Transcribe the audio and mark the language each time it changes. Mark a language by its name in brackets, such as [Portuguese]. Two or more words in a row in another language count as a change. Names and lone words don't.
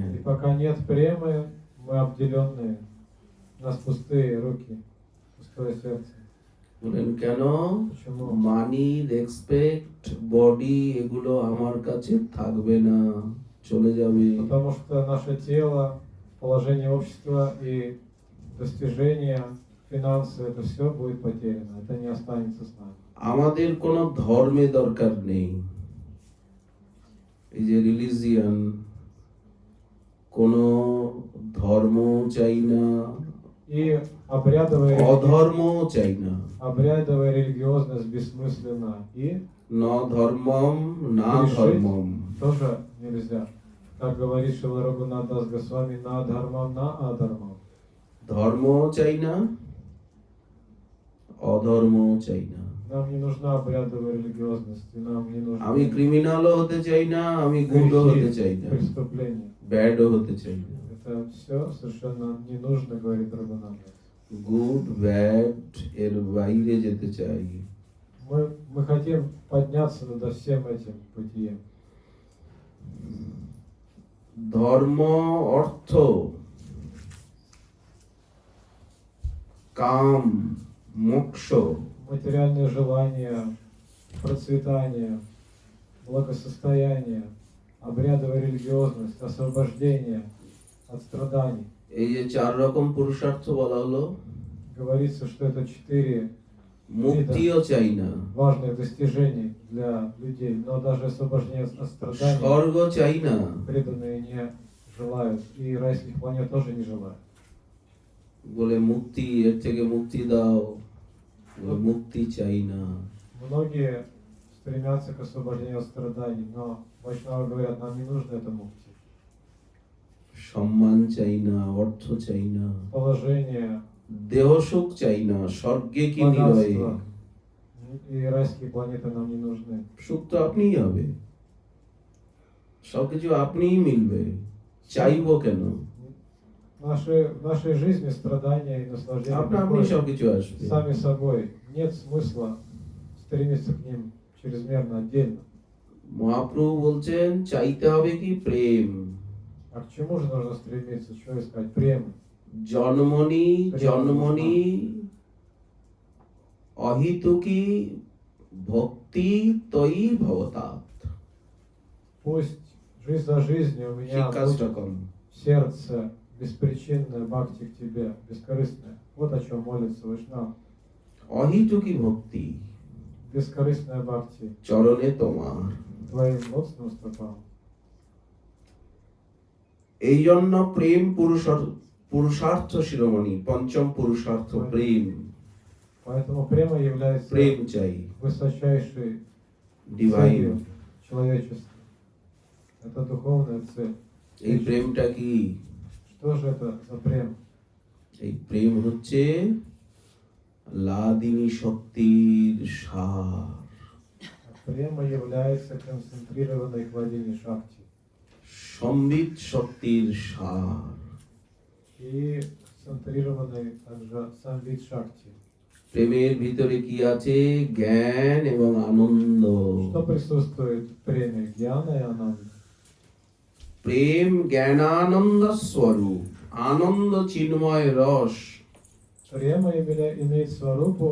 [Russian] И пока нет премы, мы обделенные. У нас пустые руки, пустое сердце. [Bangla] বলেন কেন? [Russian] Почему? [Bangla] মানি, রেসপেক্ট, বডি এগুলো আমার কাছে থাকবে না, চলে যাবে। [Russian] Потому что наше тело, положение общества и достижения, финансы, это все будет потеряно. Это не останется с нами. [Bangla] আমাদের কোনো ধর্মে দরকার নেই। এই যে রিলিজিয়ান, কোনো ধর্ম চাই না, [Russian] И обрядовая, [Bangla] অধর্ম চাই না। [Russian] обрядовая религиозность бессмысленна. И [Sanskrit] ন ধর্মম না ধর্মম। [Russian] тоже нельзя. Как говорит Шрила Рагунат Дас Госвами, на дхармам, на адхармам. [Bangla] ধর্ম চাই না, অধর্ম চাই না। [Russian] Нам не нужна обрядовая религиозность, и нам не нужны [Bangla] আমি ক্রিমিনালও হতে চাই না, আমি গুডও হতে চাই [Russian] грехи, [Bangla] না, [Russian] преступления. [Bangla] ব্যাডও হতে চাই না। [Russian] Это все совершенно не нужно, говорит Рагунат. [English] good bad [Bangla] এর বাইরে যেতে চাই। [Russian] Мы хотим подняться над всем этим бытием. [Bangla] ধর্ম, অর্থ, কাম, মোক্ষ [Russian] материальные желания, процветание, благосостояние, обрядовая религиозность, освобождение от страданий. [Bangla] এই যে 4 রকম পুরুষার্থ বলা হলো, [Russian] Говорится, что это 4 [Bangla] মুক্তিও চাই না, [Russian] важных достижений для людей, но даже освобождение от страданий [Bangla] স্বর্গ চাই না, [Russian] преданные не желают, и райских планет тоже не желают. [Bangla] বলে মুক্তি, এর থেকে মুক্তি দাও, বলে মুক্তি চাই না। [Russian] Многие стремятся к освобождению от страданий, но вайшнавы говорят, нам не нужно это мукти. [Bangla] সম্মান চাই না, অর্থ চাই না, [Russian] Положение, [Bangla] দেহ সুখ চাই না, স্বর্গে কি নিরয়ে, [Russian] богатство и райские планеты нам не нужны. [Bangla] সুখ তো আপনিই হবে, সবকিছু আপনিই মিলবে, চাইবো কেন? [Russian] В нашей жизни страдания и наслаждения [Bangla] আপনি [Russian] приходят [Bangla] সবকিছু আসবে। [Russian] сами собой. Нет смысла стремиться к ним чрезмерно отдельно. [Bangla] মহাপ্রভু বলছেন চাইতে হবে কি প্রেম। [Russian] А к чему же нужно стремиться? Что искать? Прему. [Sanskrit] জন্মনি জন্মনি অহিতুকি ভক্তি তৈ ভবতাৎ। [Russian] Пусть жизнь за жизнью у меня [Sanskrit] শিক্ষা [Russian] будет [Sanskrit] শ্লোকম। [Russian] в сердце беспричинная бхакти к тебе, бескорыстная. Вот о чем молится Вайшнав. [Bangla] অহিতুকি ভক্তি [Russian] Бескорыстная бхакти [Bangla] চরণে তোমার। [Russian] твоим родственным стопам. [Bangla] এই জন্য প্রেম পুরুষার্থ শিরোমণি, পঞ্চম পুরুষার্থ প্রেম। [Russian] Поэтому према является [Bangla] প্রেম চাই, [Russian] высочайшей [English] ডিভাইন। [Russian] целью человечества. Это духовная цель. [Bangla] এই প্রেমটা কি? [Russian] Что же это за прем? [Bangla] এই প্রেম হচ্ছে লাদিনী শক্তির সার। [Russian] Према является концентрированной владение шакти. [Bangla] সম্বিত শক্তির সার। [Russian] И концентрированной также сам вид шакти. [Bangla] প্রেমের ভিতরে কি আছে? জ্ঞান এবং আনন্দ। [Russian] Что присутствует в преме? Гьяна и ананда. [Bangla] প্রেম জ্ঞানানন্দ স্বরূপ, আনন্দ চিন্ময় রস। [Russian] Према имеет сварупу.